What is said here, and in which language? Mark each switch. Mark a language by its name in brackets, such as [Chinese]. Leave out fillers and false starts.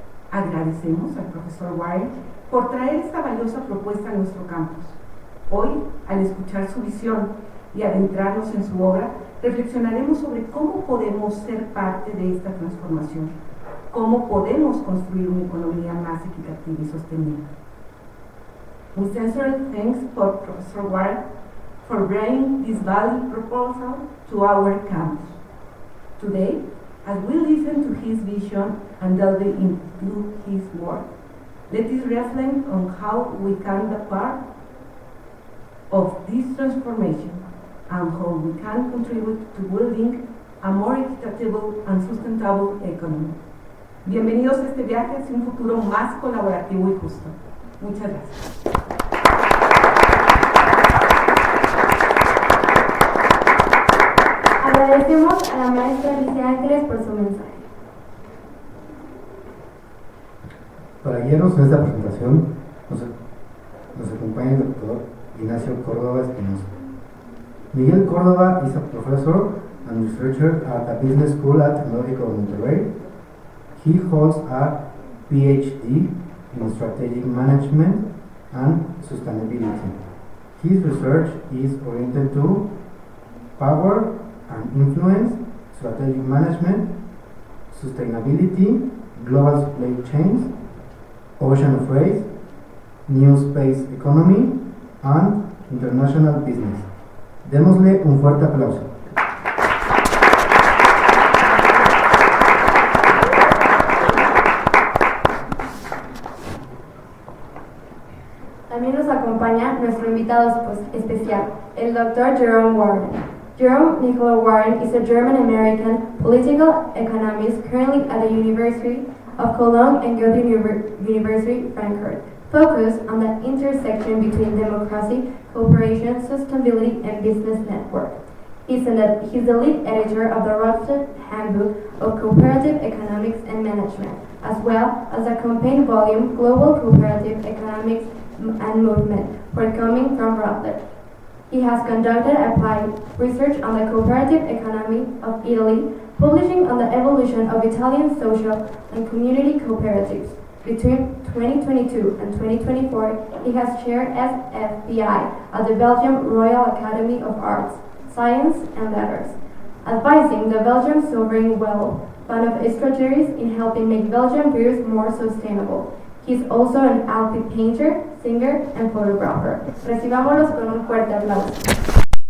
[Spanish] Agradecemos al profesor Warren por traer esta valiosa propuesta a nuestro campus. Hoy, al escuchar su visión y adentrarnos en su obra, reflexionaremos sobre cómo podemos ser parte de esta transformación, cómo podemos construir una economía más equitativa y sostenible. [English] We sincerely thanks for Professor Warren for bringing this valued proposal to our campus. Today, as we listen to his vision and delve into his work, let us reflect on how we can be part of this transformation and how we can contribute to building a more equitable and sustainable economy. [Spanish] Bienvenidos a este viaje hacia un futuro más colaborativo y justo. Muchas gracias. Agradecemos a la maestra Alicia Ángeles por su mensaje. Para guiarnos en esta presentación nos acompaña el doctor Ignacio Cordova Espinosa. [English] Miguel Cordova is a professor and researcher at the Business School at Tecnologico, Monterrey. He holds a PhD in Strategic Management and Sustainability. His research is oriented to power and influence, strategic management, sustainability, global supply chains, ocean freight, new space economy, and international business. [Spanish] Démosle un fuerte aplauso. También nos acompaña nuestro invitado especial, el Dr. Jerome Warren. [English] Jerome Nikolai Warren is a German-American political economist currently at the University of Cologne and Goethe University, Frankfurt, focused on the intersection between democracy, cooperation, sustainability, and business network. He's the lead editor of the Routledge Handbook of Cooperative Economics and Management, as well as the campaign volume Global Cooperative Economics and Movement, forthcoming from Routledge. He has conducted applied research on the cooperative economy of Italy, publishing on the evolution of Italian social and community cooperatives. Between 2022 and 2024, he has chaired SFPI at the Belgium Royal Academy of Arts, Science and Letters, advising the Belgian Sovereign Wealth Fund of strategies in helping make Belgian beers more sustainable. He's also an avid painter, singer, and photographer. [Spanish] Recibámoslos con un fuerte aplauso.